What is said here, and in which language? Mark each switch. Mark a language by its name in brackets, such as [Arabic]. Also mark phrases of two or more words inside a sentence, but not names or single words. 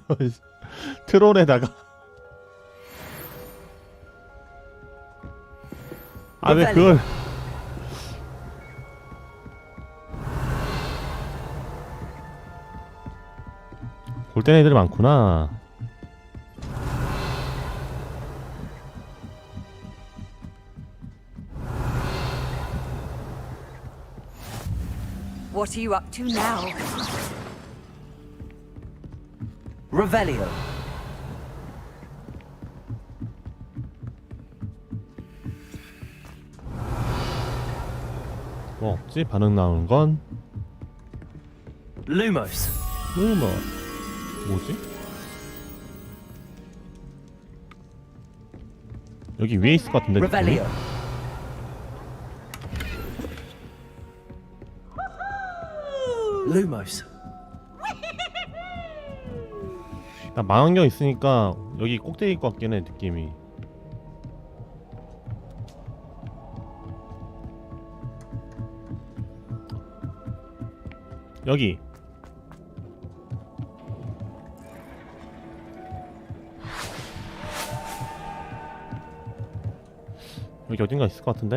[Korean] 트롤에다가 왜 그걸 골땐 애들이 많구나. [English] What are you up to now? [Korean] Revelio. 뭐 없지? 반응 나오는 건 Lumos. 뭐지? 여기 위에 있을 것 같은데. Revelio. Lumos. 나 망원경 있으니까 여기 꼭대기일 것 같긴 해 느낌이. 여기 여기 어딘가 있을 것 같은데?